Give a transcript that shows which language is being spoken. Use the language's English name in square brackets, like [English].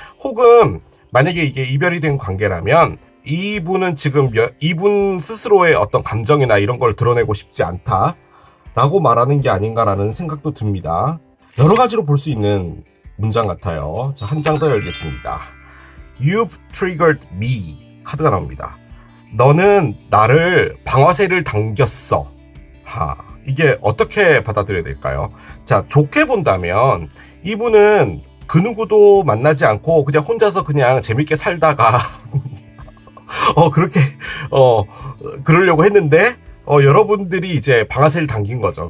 [Korean] 혹은 만약에 이게 이별이 된 관계라면 이분은 지금 이분 스스로의 어떤 감정이나 이런 걸 드러내고 싶지 않다라고 말하는 게 아닌가라는 생각도 듭니다. 여러 가지로 볼 수 있는 문장 같아요. 자, 한 장 더 열겠습니다. [English] You've triggered me [Korean] 카드가 나옵니다. 너는 나를 방아쇠를 당겼어. 이게 어떻게 받아들여야 될까요? 자, 좋게 본다면 이분은 그 누구도 만나지 않고 그냥 혼자서 그냥 재밌게 살다가 그렇게 그러려고 했는데 여러분들이 이제 방아쇠를 당긴 거죠.